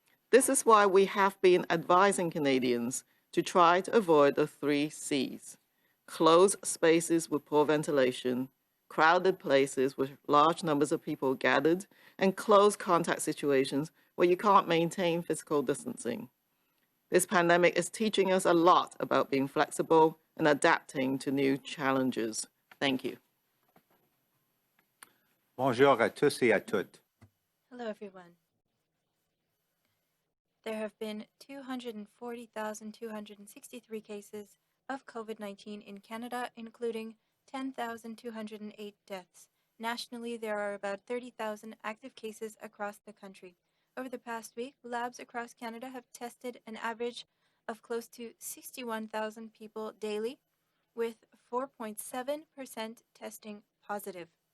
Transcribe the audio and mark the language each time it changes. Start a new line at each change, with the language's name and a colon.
English: This is why we have been advising Canadians to try to avoid the 3 Cs: closed spaces with poor ventilation, crowded places with large numbers of people gathered, and close contact situations where you can't maintain physical distancing. This pandemic is teaching us a lot about being flexible and adapting to new challenges. Thank you.
French: Bonjour à tous et à toutes.
English: Hello, everyone. There have been 240,263 cases of COVID-19 in Canada, including 10,208 deaths. Nationally, there are about 30,000 active cases across the country. Over the past week, labs across Canada have tested an average of close to 61,000 people daily, with 4.7% testing positive.